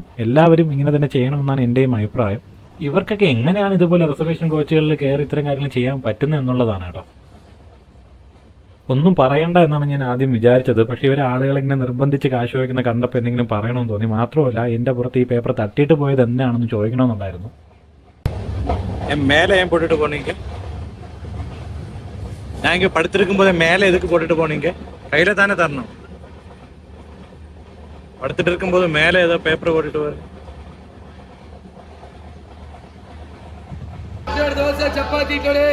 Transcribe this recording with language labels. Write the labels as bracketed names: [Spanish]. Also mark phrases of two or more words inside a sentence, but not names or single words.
[Malayalam] എല്ലാവരും ഇങ്ങനെ തന്നെ ചെയ്യണമെന്നാണ് എൻ്റെയും അഭിപ്രായം. ഇവർക്കൊക്കെ എങ്ങനെയാണ് ഇതുപോലെ [English] reservation coaches [Malayalam] കയറി ഇത്തരം കാര്യങ്ങൾ ചെയ്യാൻ പറ്റുന്നത് എന്നുള്ളതാണ് കേട്ടോ. ഒന്നും പറയണ്ട എന്നാണ് ഞാൻ ആദ്യം വിചാരിച്ചത്. പക്ഷേ ഇവർ ആളുകളിങ്ങനെ നിർബന്ധിച്ച് കാശ് ചോദിക്കുന്ന കണ്ടപ്പോൾ എന്തെങ്കിലും പറയണമെന്ന് തോന്നി. മാത്രമല്ല എൻ്റെ പുറത്ത് ഈ പേപ്പർ തട്ടിയിട്ട് പോയത് എന്താണെന്ന് ചോദിക്കണമെന്നുണ്ടായിരുന്നു. [Tamil] மேலே ஏன் போட்டுட்டு போனீங்க? நான் இங்கே படுத்திருக்கும் போதே மேலே எதுக்கு போட்டுட்டு போனீங்க? கையில தானே தரணும். படுத்துட்டு இருக்கும்போது மேலே ஏதோ பேப்பர் போட்டுட்டு வர. தோசை சப்பாத்தி கடை.